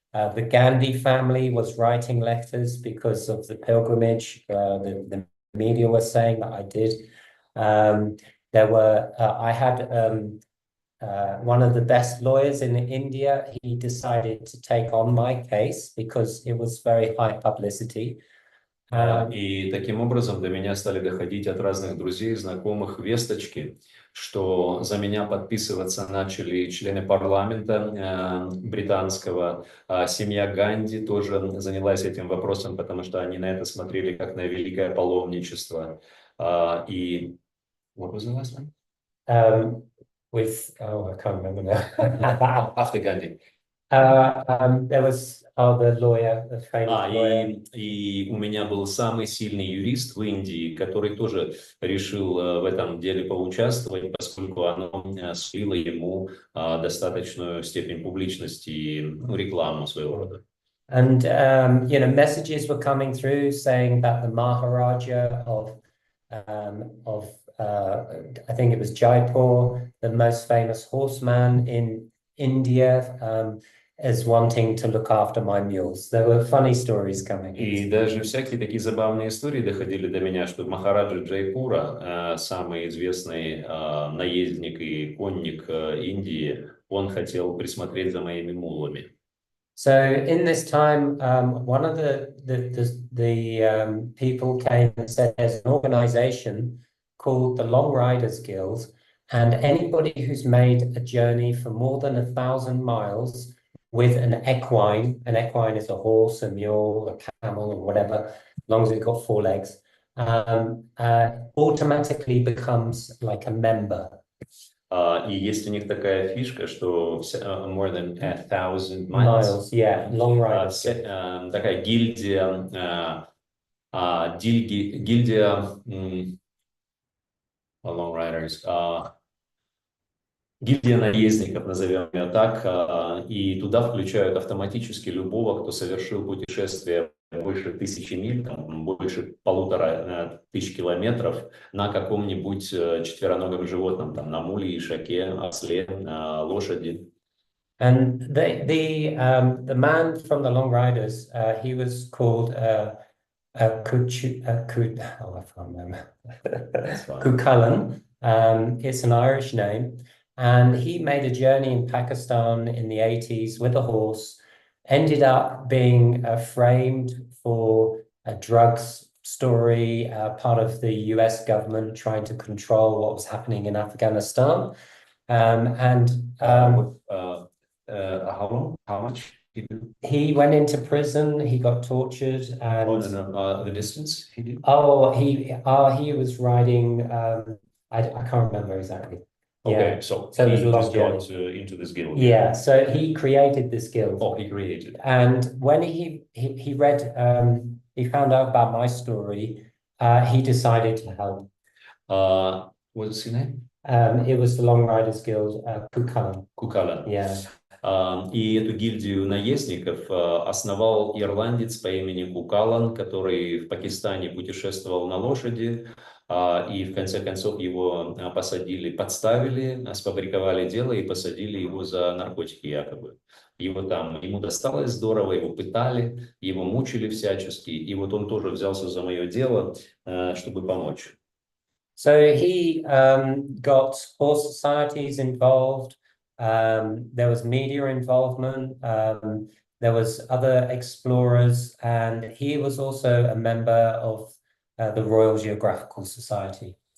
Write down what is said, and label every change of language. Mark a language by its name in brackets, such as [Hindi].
[English] The Gandhi family was writing letters because of the pilgrimage. The media was saying that I did. I had one of the best lawyers in India. He decided to take on my case because it was very high publicity. [Russian] И таким образом до меня стали доходить от разных друзей, знакомых весточки, что за меня подписываться начали члены парламента британского. Семья Ганди тоже занялась этим вопросом, потому что они на это смотрели как на великое паломничество. [English] И what was the last one? I can't remember now. After Gandhi. There was the lawyer, the famous lawyer. [Russian] И у меня был самый сильный юрист в Индии, который тоже решил в этом деле поучаствовать, поскольку оно сулило ему достаточную степень публичности и рекламу своего рода. [English] And messages were coming through saying that the Maharaja of I think it was Jaipur, the most famous horseman in India, is wanting to look after my mules. There were funny stories coming. [Russian] И даже всякие такие забавные истории доходили до меня, что Махараджа Джайпура, самый известный наездник и конник Индии, он хотел присмотреть за моими мулами. [English] So in this time, one of the people came and said there's an organization called the Long Riders Guild, and anybody who's made a journey for more than 1,000 miles with an equine is a horse, a mule, a camel, or whatever, as long as it's got 4 legs, automatically becomes like a member. [Russian] И есть у них такая фишка, что [English] more than 1,000 miles, yeah, long riders. [Russian] Такая гильдия long riders, гильдия наездников, назовем ее так, и туда включают автоматически любого, кто совершил путешествие больше 1000 миль, там, больше 1500 километров на каком-нибудь четвероногом животном, там, на муле, ишаке, осле, лошади. [English] And the man from the Long Riders, he was called Cuchulainn. It's an Irish name. And he made a journey in Pakistan in the 80s with a horse, ended up being framed for a drugs story, part of the US government trying to control what was happening in Afghanistan. How long? How much? He went into prison, he got tortured, and the distance he did? He was riding, I can't remember exactly. Okay, yeah. so it was he a long just journey. got into this guild. Yeah, so he created this guild. Oh, he created. And when he read, he found out about my story, he decided to help. What's his name? It was the Long Riders Guild, Cuchulainn. Cuchulainn. Yeah. [Russian] И эту гильдию наездников основал ирландец по имени Cuchulainn, который в Пакистане путешествовал на лошади, и в конце концов его подставили, сфабриковали дело и посадили его за наркотики якобы. Ему досталось здорово, его пытали, его мучили всячески, и вот он тоже взялся за мое дело, чтобы помочь. [English] So he got horse societies involved. There was media involvement. there was other explorers, and he was also a member of the Royal Geographical Society.